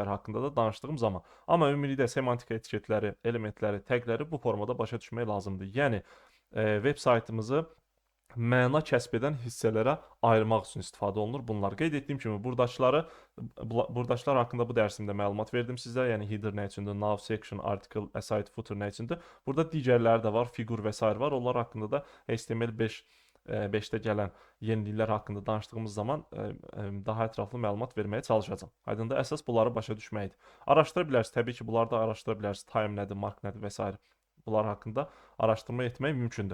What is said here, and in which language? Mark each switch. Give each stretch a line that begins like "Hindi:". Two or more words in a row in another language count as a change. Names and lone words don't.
Azerbaijani: haqqında da danışdığım zaman. Amma ümumilikdə semantik etiketləri, elementləri, təqləri bu formada başa düşmək lazımdır. Yəni veb saytımızı məna kəsb edən hissələrə ayırmaq üçün istifadə olunur bunlar. Qeyd etdiyim kimi buradakılar haqqında bu dərsimdə məlumat verdim sizə. Yəni header nə üçündür,
English: nav, section, article, aside, footer
Azerbaijani: nə üçündür. Burada digərləri də var, figur və s. var. Onlar haqqında da HTML5-də gələn yeniliklər haqqında danışdığımız zaman daha ətraflı məlumat verməyə çalışacağam. Aydındır, əsas bunları başa düşməkdir. Araşdıra bilərsiniz, təbii ki, bunları da araşdıra bilərsiniz. Time nədir, mark nədir və s. Bunlar haqqında araşdırma etmək mümkündür.